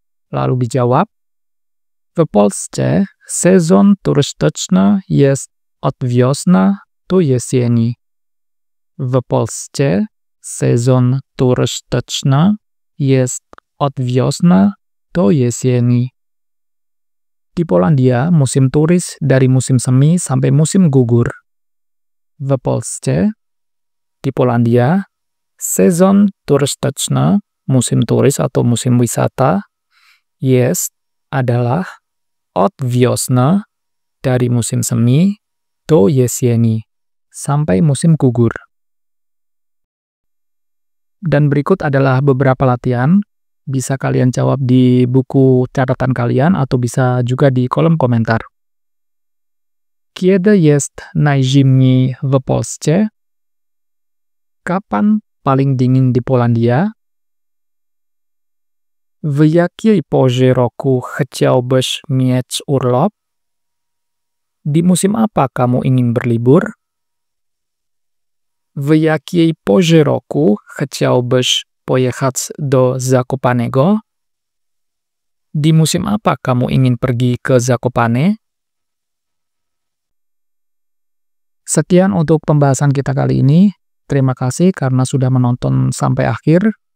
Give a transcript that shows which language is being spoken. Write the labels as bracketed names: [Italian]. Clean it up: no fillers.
[Indonesian] Lalu dijawab, [Polish] w Polsce sezon turystyczny jest od wiosny do jesieni. W Polsce sezon turystyczny jest od wiosny do jesieni. [Indonesian] Di Polandia, musim turis dari musim semi sampai musim gugur. [Polish] W Polsce, [Indonesian] di Polandia, [Polish] sezon turystyczny, [Indonesian] musim turis atau musim wisata, jest, adalah, [Polish] od wiosny, [Indonesian] dari musim semi, [Polish] do jesieni, [Indonesian] sampai musim gugur. Dan berikut adalah beberapa latihan. Bisa kalian jawab di buku catatan kalian atau bisa juga di kolom komentar. [Polish] Kiedy jest najzimniej w Polsce? [Indonesian] Kapan paling dingin di Polandia? [Polish] W jakiej porze roku chciałbyś mieć urlop? [Indonesian] Di musim apa kamu ingin berlibur? [Polish] W jakiej porze roku chciałbyś pojechać do Zakopanego? [Indonesian] Di musim apa kamu ingin pergi ke Zakopane? Sekian untuk pembahasan kita kali ini. Terima kasih karena sudah menonton sampai akhir.